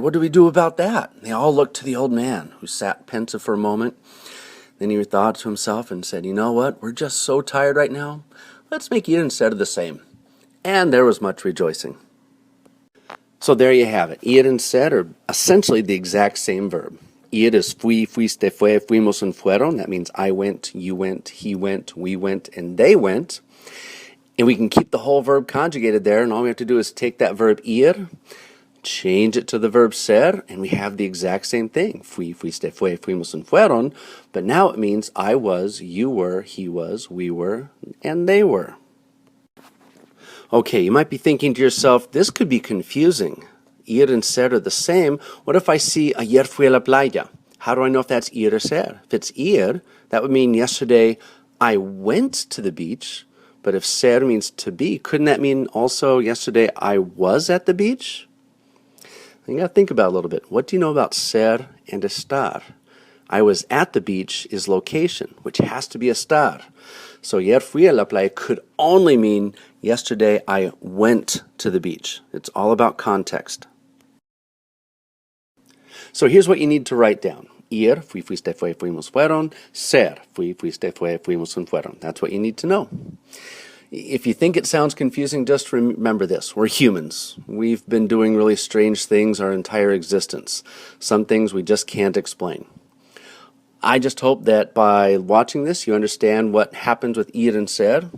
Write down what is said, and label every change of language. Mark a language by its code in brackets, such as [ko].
[en] What do we do about that? And they all looked to the old man, who sat pensive for a moment. Then he thought to himself and said, you know what? We're just so tired right now. Let's make ir and ser the same. And there was much rejoicing. So there you have it. Ir and ser are essentially the exact same verb. [es] Ir is fui, fuiste, fue, fuimos, and fueron. [en] That means I went, you went, he went, we went, and they went. And we can keep the whole verb conjugated there, and all we have to do is take that verb ir, change it to the verb ser, and we have the exact same thing. [es] Fui, fuiste, fue, fuimos, and fueron. [en] But now it means I was, you were, he was, we were, and they were. Okay, you might be thinking to yourself, this could be confusing. Ir and ser are the same. What if I see ayer fui a la playa? How do I know if that's ir or ser? If it's ir, that would mean yesterday I went to the beach. But if ser means to be, couldn't that mean also yesterday I was at the beach? You got to think about it a little bit. What do you know about ser and estar? I was at the beach is location, which has to be estar. So ayer fui a la playa could only mean yesterday I went to the beach. It's all about context. So here's what you need to write down. [es] Ir, fui, fuiste, fue, fuimos, fueron. Ser, fui, fuiste, fue, fuimos, and fueron. [en] That's what you need to know. If you think it sounds confusing, just remember this. We're humans. We've been doing really strange things our entire existence. Some things we just can't explain. I just hope that by watching this, you understand what happens with ir and ser.